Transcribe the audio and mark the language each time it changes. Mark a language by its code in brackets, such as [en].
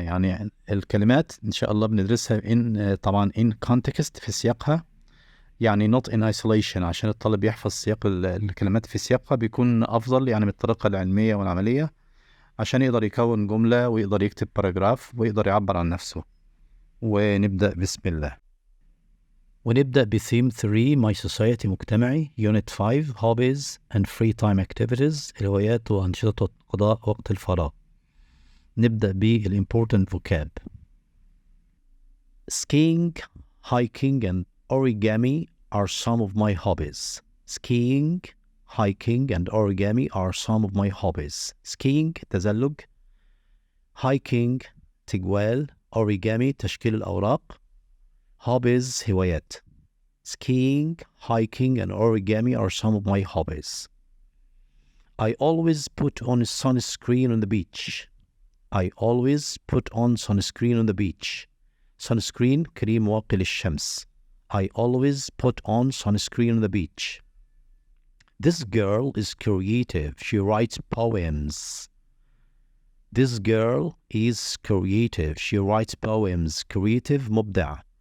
[ar] يعني الكلمات إن شاء الله بندرسها طبعا [en] in context [ar] في سياقها، يعني [en] not in isolation، [ar] عشان الطالب يحفظ سياق الكلمات في سياقها بيكون أفضل، يعني بالطريقة العلمية والعملية، عشان يقدر يكون جملة ويقدر يكتب باراجراف ويقدر يعبر عن نفسه. ونبدأ بسم الله. ونبدأ بثيم 3 My Society مجتمعي [en] Unit 5 Hobbies and Free Time Activities [ar] الهوايات وأنشطة قضاء وقت الفراغ. نبدأ [en] بالimportant vocab. Skiing, hiking and origami are some of my hobbies. Skiing, hiking and origami are some of my hobbies. [ar] Skiing تزلج، hiking تجوال، origami تشكيل الأوراق، hobbies هوايات. [en] Skiing, hiking and origami are some of my hobbies. I always put on sunscreen on the beach. I always put on sunscreen on the beach. [ar] Sunscreen كريم واقي للشمس. [en] I always put on sunscreen on the beach. This girl is creative. She writes poems. This girl is creative. She writes poems. [ar] Creative مبدع.